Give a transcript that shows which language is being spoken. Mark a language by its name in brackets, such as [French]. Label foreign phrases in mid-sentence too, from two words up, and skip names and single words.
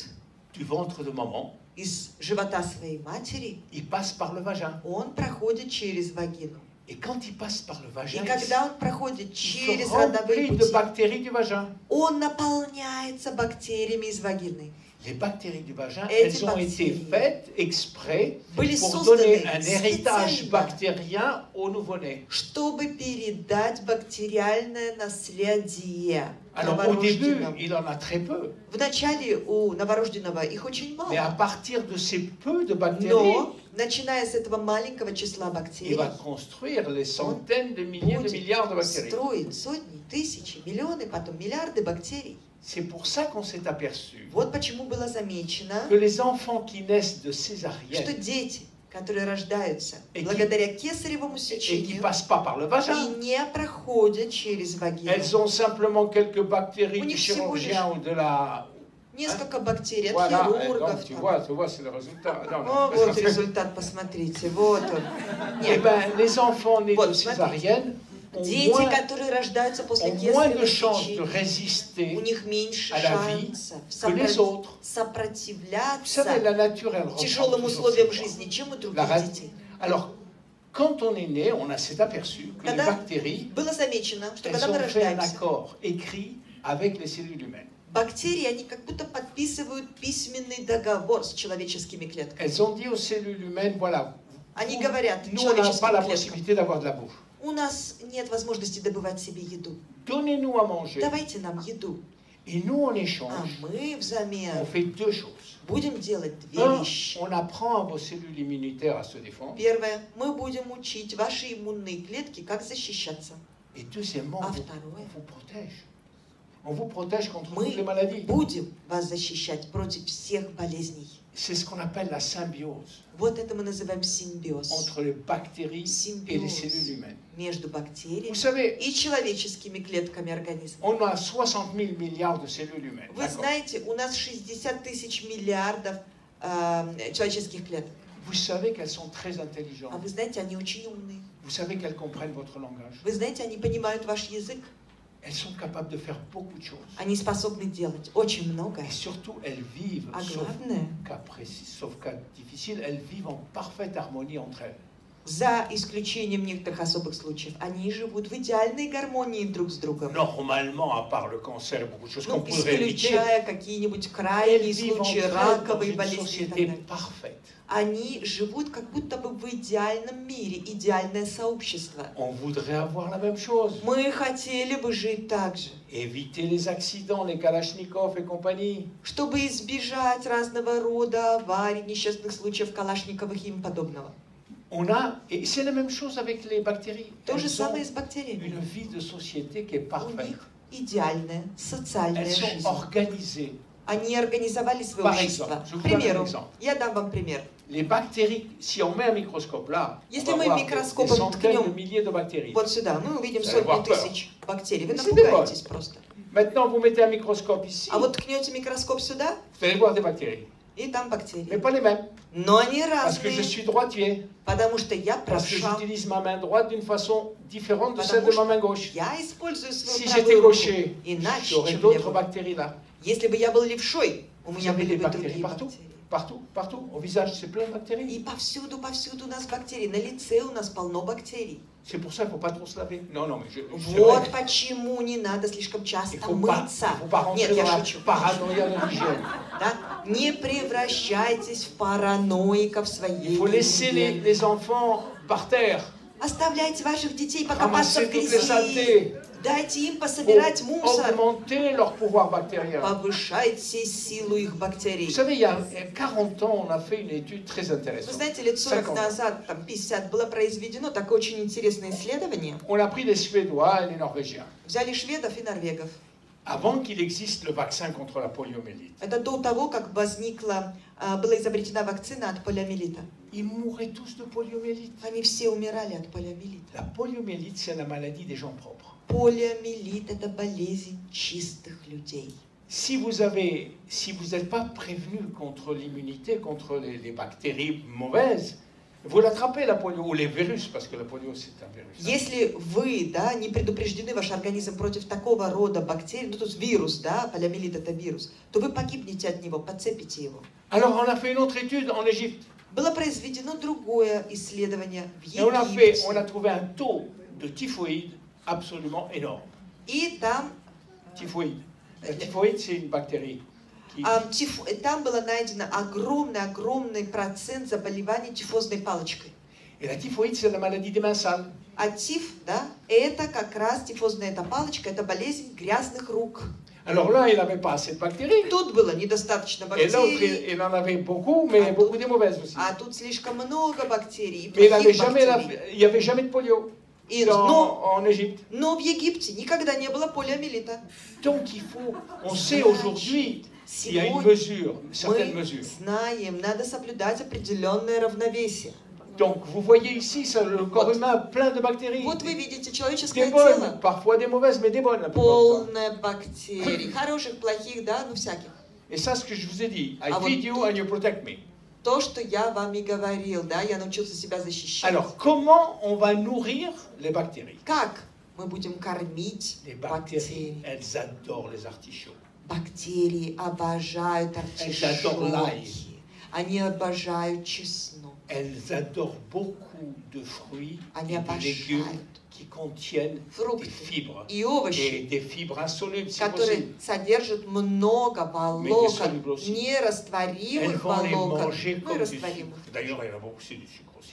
[French] du ventre de maman, [Russian] из живота своей матери, [French] il passe par le vagin. [Russian] он проходит через вагину. [French] Et quand il passe par le [Russian] И [French] vagin, [Russian] когда он проходит [French] il [Russian] через [French] se [Russian] родовые [French] remplit de [Russian] пути, [French] bactéries du vagin. [Russian] он наполняется бактериями из вагины. [French] Les bactéries du vagin, [Russian] Эти [French] elles ont été bactéries faites exprès [Russian] были [French] pour donner [Russian] созданы [French] un héritage [Russian] специально, [French] bactérien au nouveau-né. [Russian] чтобы передать бактериальное наследие [French] Alors au début, [Russian] новорожденному. [French] il en a très peu. [Russian] Вначале у новорожденного их очень [French] Mais à [Russian] мало, [French] partir de ces peu de bactéries, [Russian] но начиная с этого маленького числа [French] il [Russian] бактерий, [French] va construire les centaines de milliers de milliards de [Russian] будет [French] bactéries. [Russian] строить сотни, тысячи, миллионы, потом миллиарды бактерий. [French] C'est pour ça qu'on s'est aperçu [Russian] Вот почему было замечено, [French] que les enfants qui naissent de [Russian] что [French] césariennes, [Russian] дети, которые рождаются [French] Et [Russian] благодаря кесаревому [French] et qui ne [Russian] сечению [French] passent pas par le [Russian] и [French] vagin. [Russian] не проходят через вагину. [French] Elles ont simplement quelques bactéries [Russian] У [French] du [Russian] них всего лишь [French] chirurgien ou de la... [Russian] Несколько бактерий от [French] Voilà, et [Russian] хирургов. [French] donc tu vois, c'est le résultat. Non, non. [Russian] О, вот результат, посмотрите, вот он. [French] Eh [Russian] Нет, [French] ben, les enfants nés [Russian] Вот, [French] de césarienne ont [Russian] дети, которые рождаются после [French] moins de [Russian] кесарево [French] chances de [Russian] сечения, у [French] résister [Russian] них меньше [French] à la vie [Russian] шансов [French] que les autres. Vous savez, [Russian] сопротивляться [French] la nature, elle reprend [Russian] тяжелым [French] toujours [Russian] условиям [French] ses droits. [Russian] жизни, чем у [French] La [Russian] других ra- детей. [French] Alors, quand on est né, on s'est aperçu que les [Russian] Когда [French] bactéries, [Russian] было замечено, что [French] elles [Russian] когда мы [French] ont fait un [Russian] рождаемся, [French] accord écrit avec les cellules humaines. [Russian] бактерии, они как будто подписывают письменный договор с человеческими клетками. [French] Elles ont dit aux cellules humaines, voilà, [Russian] Они говорят [French] nous, on n'a pas [Russian] человеческим [French] la [Russian] клеткам, [French] possibilité d'avoir de la bouffe. [Russian] у нас нет возможности добывать себе еду. [French] Donnez-nous à manger. [Russian] Давайте нам еду. [French] Et nous, en [Russian] А [French] échange, [Russian] мы [French] on [Russian] взамен [French] fait deux choses. [Russian] будем делать две [French] Un, [Russian] вещи. [French] on apprend à vos cellules immunitaires à se défendre. [Russian] Первое, мы будем учить ваши иммунные клетки, как защищаться. [French] Et deuxièmement, [Russian] А [French] on [Russian] второе, [French] vous protège. On vous protège contre [Russian] мы [French] toutes les maladies. [Russian] будем вас защищать против всех болезней. [French] C'est ce qu'on appelle la symbiose [Russian] Вот это мы называем симбиоз. [French] entre les bactéries et les cellules [Russian] Симбиоз [French] humaines. [Russian] между [French] Vous [Russian] бактериями [French] savez, [Russian] и человеческими клетками организма. [French] on a 60 000 milliards de cellules humaines. [Russian] Вы [French] D'accord. [Russian] знаете, у нас 60 тысяч миллиардов человеческих клеток. [French] Vous savez qu'elles sont très [Russian] А [French] intelligentes. [Russian] вы знаете, они очень умные. [French] Vous savez qu'elles comprennent votre langage. [Russian] Вы знаете, они понимают ваш язык. [French] Elles sont capables de faire beaucoup de choses. [Russian] Они способны делать очень много. [French] Et surtout, elles vivent, [Russian] А [French] sauf [Russian] главное, [French] cas précis, sauf cas difficile, elles vivent en parfaite harmonie entre elles. [Russian] за исключением некоторых особых случаев, они живут в идеальной гармонии друг с другом. [French] Normalement, à part le cancer et beaucoup de choses qu'on [Russian] Ну, [French] pourrait éviter, [Russian] исключая какие-нибудь [French] elles [Russian] крайние [French] vivent [Russian] случаи, [French] entre elles dans [Russian] раковые [French] une [Russian] болезни и так [French] société [Russian] далее. [French] parfaite. [Russian] Они живут как будто бы в идеальном мире, идеальное сообщество. [French] On voudrait avoir la même chose. [Russian] Мы хотели бы жить так же, [French] Éviter les accidents, les Kalachnikov et compagnie. [Russian] чтобы избежать разного рода аварий, несчастных случаев Калашниковых и им подобного. [French] Et c'est la même chose avec les bactéries. [Russian] То же [French] Elles [Russian] самое и [French] ont [Russian] с бактериями. [French] une vie de société qui est [Russian] У [French] parfaite. [Russian] них идеальная социальная [French] Elles sont [Russian] жизнь. [French] organisées. [Russian] Они организовали свое [French] Par [Russian] общество. [French] exemple, je vous [Russian] К [French] donne un [Russian] примеру, [French] exemple. [Russian] я дам вам пример. [French] Les bactéries, si on met un microscope là, on [Russian] Если [French] va [Russian] мы [French] voir des [Russian] микроскопом [French] centaines de [Russian] ткнем [French] milliers de bactéries. [Russian] вот сюда, мы увидим [French] Vous allez avoir [Russian] сотни [French] peur. [Russian] тысяч бактерий. Вы [French] Mais c'est [Russian] напугаетесь просто. [French] Maintenant, vous mettez un microscope ici, [Russian] А вот ткнете микроскоп сюда, [French] vous allez voir des bactéries. [Russian] и там [French] Mais [Russian] бактерии. [French] pas les mêmes. [Russian] Но они [French] Parce que je [Russian] разные, [French] suis droitier. [Russian] потому что я [French] Parce que [Russian] правша. [French] j'utilise ma main droite d'une façon différente de celle [Russian] Потому [French] de ma main [Russian] что [French] gauche. [Russian] я использую [French] Si [Russian] свою [French] j'étais [Russian] правую руку [French] gaucher, [Russian] иначе, [French] j'aurais [Russian] чем [French] d'autres [Russian] левую. [French] bactéries là. [Russian] Если бы я был левшой, у [French] Vous [Russian] меня [French] avez [Russian] были [French] des [Russian] бы [French] bactéries [Russian] другие [French] partout. [Russian] бактерии. [French] Partout, partout. Au visage, c'est plein de bactéries. [Russian] И повсюду у нас бактерии. На лице у нас полно бактерий. [French] C'est pour ça qu'il ne faut pas trop se laver. Non, non, mais c'est [Russian] Вот [French] vrai. [Russian] почему не надо слишком [French] Il [Russian] часто [French] ne faut pas, [Russian] мыться. [French] il faut pas rentrer [Russian] Нет, [French] dans [Russian] я [French] la [Russian] шучу. [French] paranoïa de l'hygiène. [Russian] Да? Не превращайтесь в параноиков [French] Il [Russian] своей [French] faut laisser [Russian] гигиене. [French] les enfants par terre, [Russian] Оставляйте ваших детей покопаться [French] ramasser [Russian] в [French] toutes les [Russian] грязи. [French] saletés, [Russian] Дайте им [French] pour [Russian] пособирать мусор. [French] augmenter leur pouvoir bactérien. [Russian] Повышайте силу их [French] Vous [Russian] бактерий. [French] savez, il y a 40 ans, on a fait une étude très [Russian] Вы [French] intéressante. [Russian] знаете, лет 40 [French] 50. [Russian] назад, там 50, было произведено такое очень интересное исследование. [French] On a pris les Suédois et les Norvégiens. [Russian] Взяли шведов и норвегов. [French] Avant qu'il existe le vaccin contre la poliomyélite, [Russian] Это до того, как была изобретена вакцина от полиомиелита. [French] ils mouraient tous de poliomyélite. [Russian] Они все умирали от полиомиелита. [French] La poliomyélite, c'est la maladie des gens propres. [Russian] Полиомиелит – это болезнь чистых людей. [French] Si vous n'êtes pas prévenu contre l'immunité, contre les bactéries mauvaises, vous l'attrapez la polio, ou les virus, parce que la polio c'est un virus. [Russian] Если вы, да, не предупреждены ваш организм против такого рода бактерий, ну тут вирус, да, полиомиелит – это вирус, то вы погибнете от него, подцепите его. [French] Alors on a fait une autre étude en Égypte. [Russian] Было произведено другое исследование в [French] Et on a [Russian] Египте. [French] trouvé un taux de typhoïde absolument énorme. [Russian] И там, [French] Typhoïde. La typhoïde, c'est une bactérie. [Russian] там было найдено огромный процент заболеваний тифозной палочкой. [French] Et la typhoïde, c'est la maladie des mains sales. [Russian] А тиф, да, это как раз тифозная эта палочка, это болезнь грязных рук. [French] Alors là, il n'avait pas assez de bactéries. [Russian] Тут было недостаточно [French] Et l'autre, [Russian] бактерий, [French] il en avait beaucoup, mais beaucoup de mauvaises aussi. [Russian] а тут слишком много бактерий, и [French] Mais [Russian] плохих [French] il n'y [Russian] бактерий. [French] avait jamais de polio. en Égypte. [Russian] Но в Египте никогда не было полиомиелита. [French] Donc on sait aujourd'hui qu'il y a une mesure, une certaine [Russian] Мы [French] mesure. [Russian] знаем, надо соблюдать определенное равновесие. [French] Donc vous voyez ici le corps humain plein de bactéries. [Russian] Вот вы видите человеческое [French] Des bonnes, [Russian] тело, [French] parfois des mauvaises, mais des bonnes la plupart du temps. [Russian] полное бактерий, хороших, плохих, да, ну всяких. [French] Et ça, ce que je vous ai dit, [English] I [French] Ah, [English] feed [Russian] вот [English] you and you protect me. [Russian] То, что я вам и говорил, да, я научился себя защищать. [French] Alors, comment on va nourrir les bactéries? [Russian] Как мы будем кормить [French] Les bactéries, [Russian] бактерии? [French] elles adorent les artichauts. [Russian] Бактерии обожают [French] adorent l'ail. [Russian] артишоки. Они обожают чеснок. [French] Elles adorent beaucoup de fruits [Russian] Они [French] et de légumes [Russian] обожают [French] qui contiennent des [Russian] фрукты [French] fibres. [Russian] и [French] Et [Russian] овощи, [French] des fibres insolubles, si [Russian] которые [French] possible. [Russian] содержат много [French] Mais [Russian] волокон, [French] dissolubles aussi. Elles [Russian] нерастворимых [French] vont les [Russian] волокон, [French] manger [Russian] ну и [French] comme du [Russian] растворимых. [French] sucre. D'ailleurs, il y en a beaucoup, c'est du sucre aussi.